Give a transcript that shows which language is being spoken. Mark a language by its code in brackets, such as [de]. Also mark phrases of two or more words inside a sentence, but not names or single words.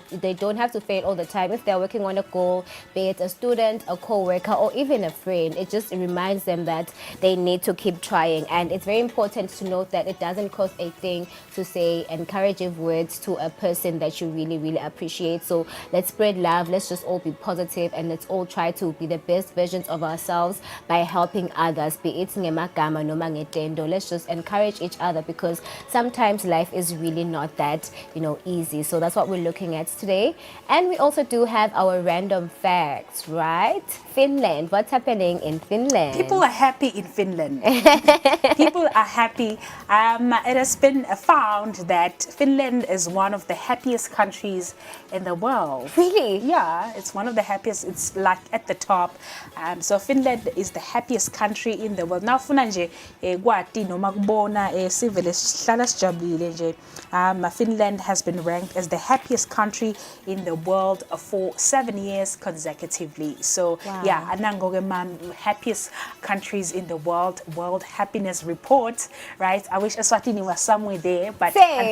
[en] They don't have to fail all the time. If they're working on a goal, be it a student, a co-worker, or even a friend, it just reminds them that they need to keep trying. And it's very important to note that it doesn't cost a thing to say encouraging words to a person that you really appreciate. So let's spread love, let's just all be positive, and let's all try to be the best versions of ourselves by helping others, be it [ss] ngemagama noma ngetendo. [en] Let's just encourage each other, because sometimes life is really not that easy. So that's what we're looking at today. And we also do have our random facts, right? Finland, what's happening in Finland? People are happy in Finland. People are happy. It has been found that Finland is one of the happiest countries in the world. Really? Yeah, it's one of the happiest. It's like at the top. So Finland is the happiest country in the world. [ss] Now funa nje kwati noma kubona sivele sihlala sijabulile nje. [en] Finland has been ranked as the happiest country in the world for 7 years consecutively. So wow. Yeah, [ss] anango ke [en] happiest countries in the world happiness report, right? I wish Eswatini was somewhere there, but same.